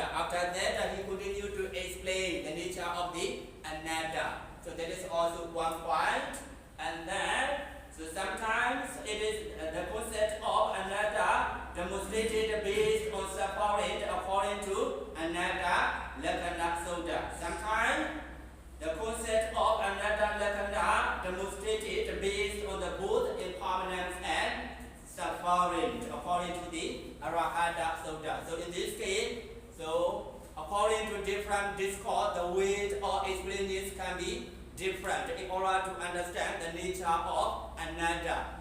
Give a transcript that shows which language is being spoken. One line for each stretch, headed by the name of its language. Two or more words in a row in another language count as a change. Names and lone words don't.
English: After that, he continued to explain the nature of the anatta. So that is also one point. And then, so sometimes it is the concept of anatta demonstrated based on suffering according to anatta, lakkhana, sutta. Sometimes the concept of
Pali: anatta, lakkhana
English: demonstrated based on the both impermanence and suffering according to the Arahata Sutta. So in this case, so according to different discourse, the way of explaining this can be different in order to understand the nature of anatta.